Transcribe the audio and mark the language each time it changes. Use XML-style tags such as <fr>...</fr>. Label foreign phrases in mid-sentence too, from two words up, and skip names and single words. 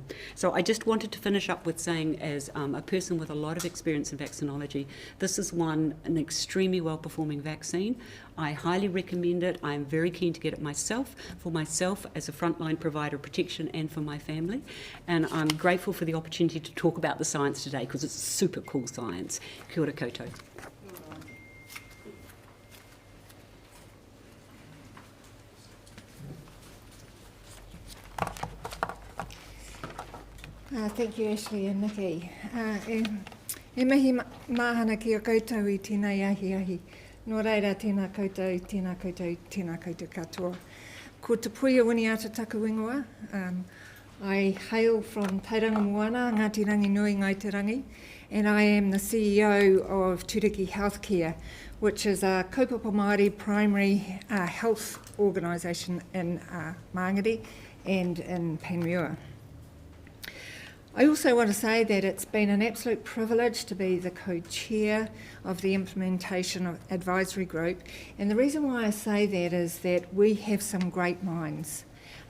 <en>So I just wanted to finish up with saying, as a person with a lot of experience in vaccinology, this is an extremely well-performing vaccine. I highly recommend it. I'm very keen to get it myself, for myself as a frontline provider of protection and for my family. And I'm grateful for the opportunity to talk about the science today, because it's super cool science.</en> <mi>Kia ora koutou.</mi> <en>Thank you, Ashley and Nikki.</en> <mi>E mihi mahana ki a koutou I tēnei ahi. Nō reira, tēnā koutou, tēnā koutou, tēnā koutou katoa. Ko te Puea Winiata taku ingoa.</mi> <en>I hail from Tauranga Moana, Ngāti Rangi Nui Ngai Te Rangi, and I am the CEO of Turiki Healthcare, which is a</en> <mi>kaupapa Māori</mi> <en>primary health organisation in Māngere and in Panmure. I also want to say that it's been an absolute privilege to be the co-chair of the Implementation Advisory Group, and the reason why I say that is that we have some great minds.</en>